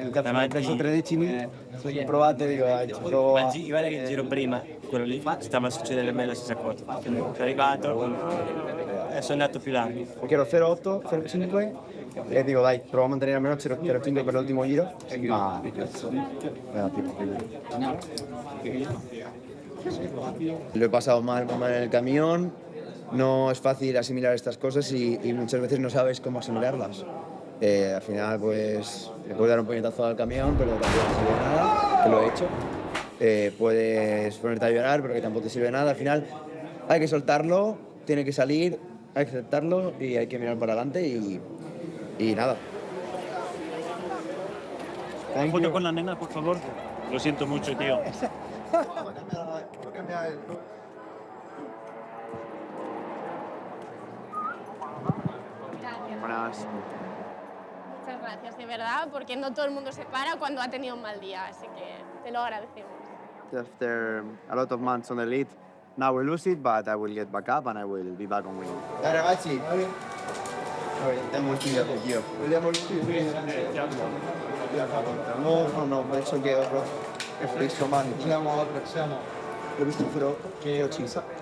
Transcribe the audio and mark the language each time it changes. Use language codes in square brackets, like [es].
[it] Hai preso 13 sono provate, dico, dai, Guarda che il giro prima, quello lì, stava succedendo a me la stessa cosa. Sono arrivato e sono andato più largo. perché ero 0,8, 0,5 e dico, dai, provo a mantenere almeno 0,5 per l'ultimo giro. [es] Ma lo he pasado mal en el camión. No es fácil asimilar estas cosas y muchas veces no sabes cómo asimilarlas. Al final, pues, le puedes dar un puñetazo al camión, pero tampoco te sirve de nada, que lo he hecho. Puedes ponerte a llorar, pero que tampoco te sirve de nada. Al final, hay que soltarlo, tiene que salir, hay que aceptarlo y hay que mirar para adelante y nada. ¿Una foto con la nena, por favor? Lo siento mucho, tío. Buenas. Muchas gracias, de verdad, porque no todo el mundo se para cuando ha tenido un mal día, así que te lo agradecemos. [en] After a lot of months on the lead, now we lose it, but I will get back up and I will be back on winning. [it] Dai ragazzi, vediamo il video, io. Vediamo il video. No, penso che è fresco, man. L'ho visto però che ho ucciso.